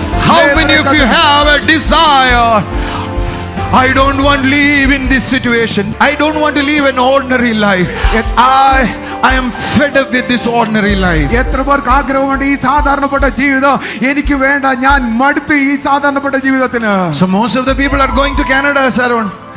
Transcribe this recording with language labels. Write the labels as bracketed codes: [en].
[en] How many of you have a desire? I don't want to live in this situation. I don't want to live an ordinary life. I am fed up with this ordinary life. [ml] എത്ര പേർക്ക് ആഗ്രഹമുണ്ട് ഈ സാധാരണപ്പെട്ട ജീവിതം എനിക്ക് വേണ്ട, ഞാൻ മടുത്തു ഈ സാധാരണപ്പെട്ട ജീവിതത്തിന്. [en] So most of the people are going to Canada, Sharon.